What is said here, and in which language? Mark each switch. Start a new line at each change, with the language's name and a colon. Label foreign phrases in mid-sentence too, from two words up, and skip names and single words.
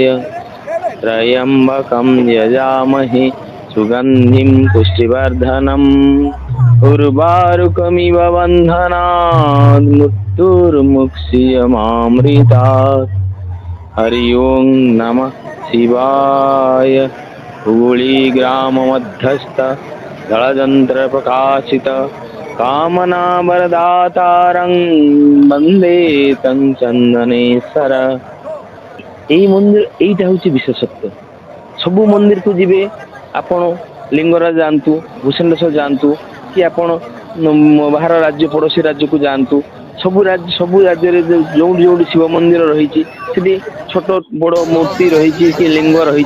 Sanskrit: त्र्यंबकं यजामहे सुगंधिं पुष्टिवर्धनम् उर्वारुकमिव बन्धनान् मृत्युर्मुक्षीयमामृतात्। हरि ओं नमः शिवाय। हुगुळी ग्राम मध्यस्थ जलजंत्र प्रकाशित कामनावरदातारं वंदे तं चंदनेश्वर।
Bangla: এই মন্দির এইটা হচ্ছে বিশেষত্ব।
Odia: ସବୁ ମନ୍ଦିରକୁ ଯିବେ ଆପଣ, ଲିଙ୍ଗରାଜ ଯାଆନ୍ତୁ, ଭୂଷଣ୍ଡେଶ୍ୱର ଯାଆନ୍ତୁ, କି ଆପଣ ବାହାର ରାଜ୍ୟ ପଡ଼ୋଶୀ ରାଜ୍ୟକୁ ଯାଆନ୍ତୁ, ସବୁ ରାଜ୍ୟରେ ଯୋଉଠି ଯୋଉଠି ଶିବ ମନ୍ଦିର ରହିଛି ସେଠି ଛୋଟ ବଡ଼ ମୂର୍ତ୍ତି ରହିଛି କି ଲିଙ୍ଗ ରହିଛି।